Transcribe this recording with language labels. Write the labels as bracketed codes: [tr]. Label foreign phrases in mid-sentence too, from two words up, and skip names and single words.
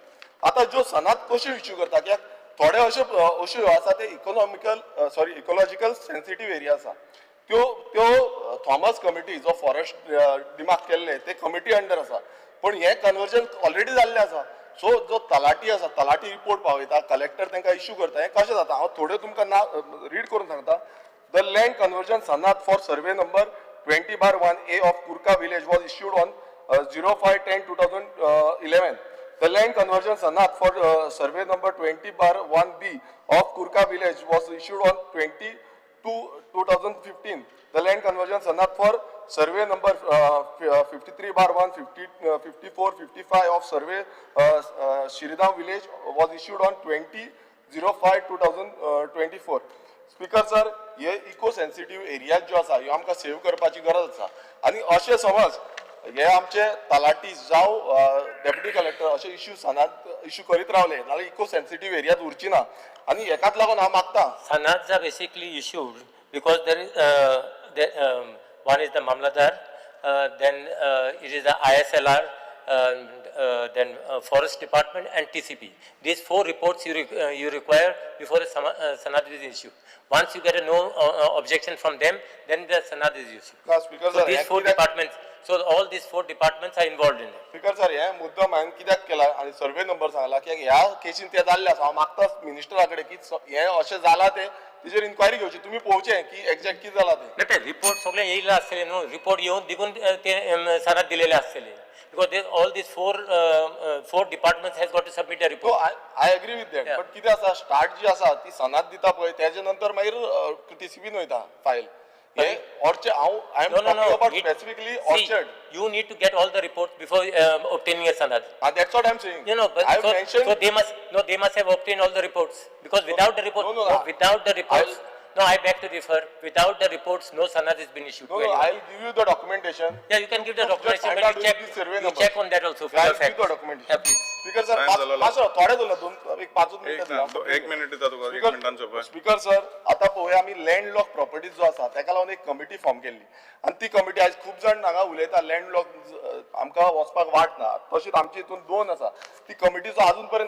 [kok] आतां ज्यो सनाद कश्यो इश्यू करता, कित्याक थोडे अश्यो आसा ते [en] ecological sensitive area [kok] आसा, त्यो थॉमस कमिटी जो [en] forest demark [kok] केल्ले ते [en] committee under [kok] आसा. पण हे कन्वर्जन ऑलरेडी जाल्लें आसा. सो जो तलाटी आसा, तलाटी रिपोर्ट पावयता, कलेक्टर तांकां इश्यू करता. हें कशें जाता, हांव थोड्यो तुमकां रीड करून सांगता. [en] The land conversion sanad for survey number 20/1A of Kurka village was issued on 05/10/2011. The land conversion sanad for survey number 20/1B of Kurka village was issued on 22 2015, the land conversion sanad for survey number 53/1, 54, 55 of survey Shiridam village was issued on 20/05/2024. Speaker sir, [kok] हे [en] eco sensitive area [kok] जो आसा ह्यो आमकां सेव्ह करपाची गरज आसा आनी अशें समज हे आमचे तलाटी जावं [en] deputy collector [kok] अशे इश्यू सनाद इश्यू करीत रावले जाल्यार [en] eco sensitive [kok] एरियात उरची ना आनी हेकाच लागून हांव मागतां [en] Sanads are basically issued because there is, one is the Mamladar, then it is the ISLR, then Forest Department and TCP. These 4 reports you require before a Sanad is issued. Once you get a no objection from them, then the Sanad is issued. Speaker So sir these 4 departments, so all these 4 departments are involved in it. Speaker sir [kok] हे मुद्दम हांवें कित्याक केला आनी सर्वे नंबर सांगला की ह्या केसीन ते जाल्ले आसा हांव मागता मिनिस्टरा कडेन की हे अशें जाला ते तेजेर इन्क्वायरी घेवची तुमी पळोवचें की एक्झॅक्ट कितें जाला ते नाही रिपोर्ट सगळे येयले आसतले न्हू रिपोर्ट येवन दिगून ते सनाद दिलेले आसतले [en] because all these four departments has got to submit a so report. I agree with that but [kok] कितें आसा स्टार्ट जी आसा ती सनाद दिता पळय तेजे नंतर मागीर टीसीबीन वयता फायल हे ऑर्चर्ड [en] I am No, अबाउट it- specifically see, orchard you need to get all the reports before obtaining a sanad. That's what I'm saying You know, but I have so mentioned they must have obtained all the reports because without the report, no, without the reports, no, I beg to differ. Without the reports, no sanad has been issued. no to no anyone. I will give you the documentation Yeah, you can give the Just documentation, find but out you check, the survey you numbers. check on that also for I your will give the fact. documentation Yeah, please. Speaker sir [kok] Time झालेला. थोडे उरला दोन एक 5 एक मिनिटां एक मिनिट दिता तुका 1 मिनिटान सोंपय [en] Speaker sir [kok] आता पळोवया आमी [en] land lock properties [kok] जो आसा ताका लागून एक कमिटी फॉर्म केल्ली आनी ती कमिटी आयज खूब जाण हांगा उलयता [en] land lock [kok] आमकां वचपाक वाट ना तशीच आमची हितून 2 आसा ती कमिटीचो अजून पर्यंत